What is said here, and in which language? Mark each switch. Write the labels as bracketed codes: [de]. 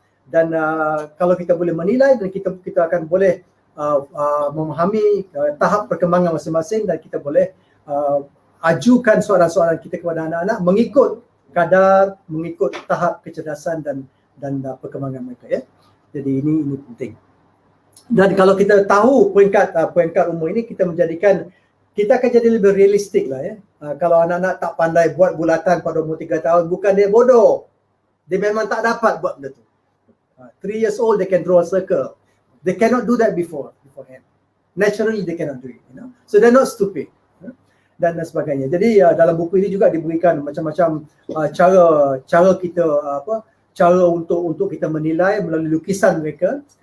[ms] Dan kalau kita boleh menilai, dan kita akan boleh memahami tahap perkembangan masing-masing, dan kita boleh ajukan soalan-soalan kita kepada anak-anak mengikut kadar, mengikut tahap kecerdasan dan perkembangan mereka, ya. Jadi ini penting. Dan kalau kita tahu peringkat umur ini, kita akan jadi lebih realistik lah, ya. Kalau anak-anak tak pandai buat bulatan pada umur 3 tahun, bukan dia bodoh, dia memang tak dapat buat benda tu. [en] 3 years old they can draw a circle. They cannot do that beforehand. Naturally they cannot do it, you know. So they're not stupid. [ms] Dan sebagainya. Jadi dalam buku ini juga diberikan macam-macam cara kita cara untuk kita menilai melalui lukisan mereka.